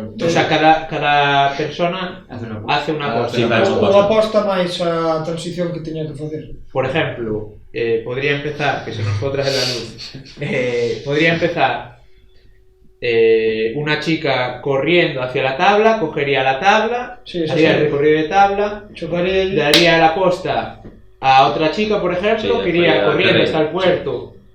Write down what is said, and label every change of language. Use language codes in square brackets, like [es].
[es] O sea, cada persona hace una aposta. [gl] Ou aposta máis a transición que teña que facer. [es] Por ejemplo, podría empezar, que se nos fue otra vez la luz, podría empezar una chica corriendo hacia la tabla, cogería la tabla, haría el recorrido de tabla, daría la posta a otra chica, por ejemplo, que iría corriendo hasta el puerto